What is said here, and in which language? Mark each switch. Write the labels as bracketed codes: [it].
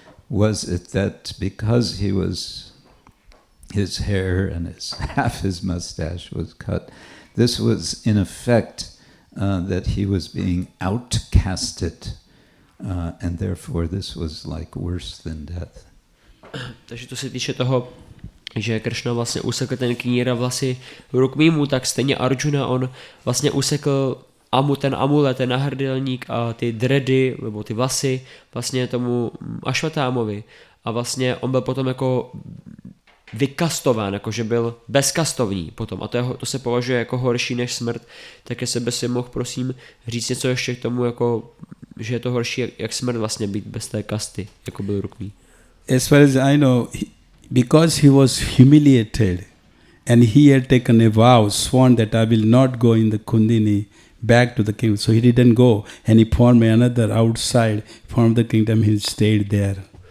[en] Was it that because his hair and half his mustache was cut, this was in effect that he was being outcasted, and therefore this was like worse than death? [cs] Takže to se týče toho, že Kršna vlastně usekl ten kníra vlasy Rukmímu, tak stejně Arjuna, on vlastně usekl ten amulet, ten nahrdelník a ty dready, nebo ty vlasy vlastně tomu Ashvattámovi. A vlastně on byl potom jako vykastován, jakože byl bezkastovní potom. A to se považuje jako horší než smrt. Tak jestli by si mohl, prosím, říct něco ještě k tomu, jako, že je to horší jak smrt vlastně být bez té kasty, jako byl Rukmí. [en] As far as I know, because he was humiliated and he had taken a vow, sworn that I will not go in the Kundini back to the kingdom. So he didn't go, and he formed another outside, formed the kingdom, he stayed there.